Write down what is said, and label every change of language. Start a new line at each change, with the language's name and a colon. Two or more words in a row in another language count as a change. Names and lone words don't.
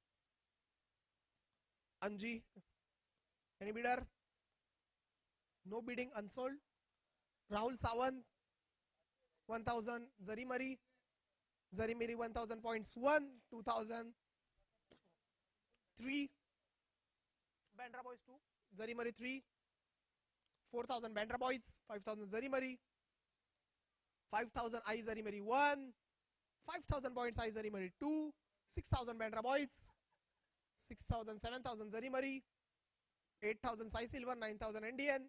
English: अंजी. any bidder? no bidding. unsold. राहुल सावंत 1000. जरी मरी. जरी मेरी 1000 points 1, 2000, 3. Bandra boys 2. Zari Mari 3. 4000 Bandra boys. 5000 Zari Mari. 5000 I Zari Mari 1. 5000 points I Zari Mari 2. 6000 Bandra boys. 6000, 7000 Zari Mari. 8000 Sai Silver. 9000 Indian.